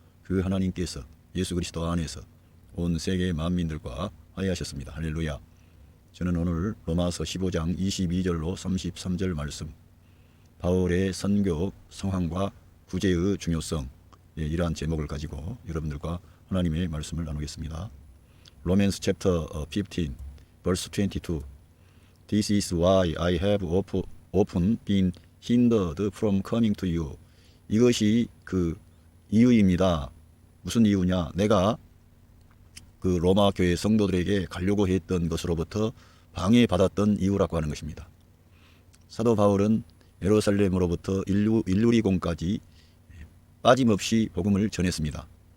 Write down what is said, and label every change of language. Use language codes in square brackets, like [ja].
[ko] 그 하나님께서 예수 그리스도 안에서 온 세계 만민들과 화해하셨습니다. 할렐루야. 저는 오늘 로마서 15장 22절로 33절 말씀, 바울의 선교 상황과 구제의 중요성, 이러한 제목을 가지고 여러분들과 하나님의 말씀을 나누겠습니다. [en] Romans chapter 15, verse 22. This is why I have often been hindered from coming to you. [ko] 이것이 그 이유입니다. 무슨 이유냐? 내가 그 로마 교회 성도들에게 가려고 했던 것으로부터 방해받았던 이유라고 하는 것입니다. 사도 바울은 예루살렘으로부터 일루리공까지 빠짐없이 복음을 전했습니다.